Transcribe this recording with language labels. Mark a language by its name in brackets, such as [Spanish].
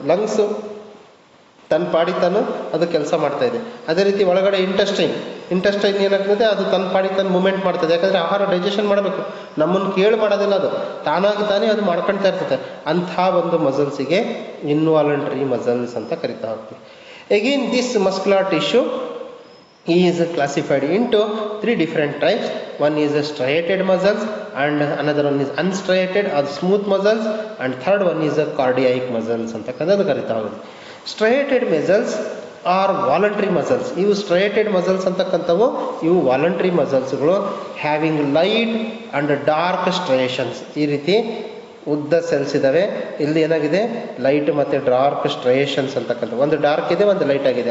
[Kannada] Lungs ತನ್ನ ಪಾಡಿಗೆ ತಾನು ಅದು ಕೆಲಸ ಮಾಡ್ತಾ ಇದೆ. ಅದೇ ರೀತಿ ಒಳಗಡೆ ಇಂಟೆಸ್ಟೈನ್ ಏನಾಗ್ತದೆ, ಅದು ತನ್ನ ಪಾಡಿಗೆ ತಾನು ಮೂವ್ಮೆಂಟ್ ಮಾಡ್ತದೆ. ಯಾಕಂದರೆ ಆಹಾರ ಡೈಜೆಷನ್ ಮಾಡಬೇಕು, ನಮ್ಮನ್ನು ಕೇಳಿ ಮಾಡೋದಿಲ್ಲ, ಅದು ತಾನಾಗಿ ತಾನೇ ಅದು ಮಾಡ್ಕೊಳ್ತಾ ಇರ್ತದೆ. ಅಂಥ ಒಂದು ಮಸಲ್ಸಿಗೆ ಇನ್ವಾಲಂಟ್ರಿ ಮಸಲ್ಸ್ ಅಂತ ಕರಿತಾ ಹೋಗ್ತೀವಿ. [English] Again this muscular tissue is classified into 3 different types. One is a striated muscles, and another one is unstriated or smooth muscles, and third one is a cardiac muscles [Kannada] ಅಂತ ಕರಿತಾ ಹೋಗುತ್ತೆ. [English] Striated muscles are voluntary muscles. [Kannada] ಇವು striated muscles ಅಂತಕ್ಕಂಥವು ಇವು voluntary ಮಸಲ್ಸ್ಗಳು. [English] Having light and dark striations. [Kannada] ಈ ರೀತಿ ಉದ್ದ cells ಇದ್ದಾವೆ. ಇಲ್ಲಿ ಏನಾಗಿದೆ, ಲೈಟ್ ಮತ್ತು ಡಾರ್ಕ್ ಸ್ಟ್ರಯೇಷನ್ಸ್ ಅಂತಕ್ಕಂಥ, ಒಂದು ಡಾರ್ಕ್ ಇದೆ, ಒಂದು ಲೈಟ್ ಆಗಿದೆ.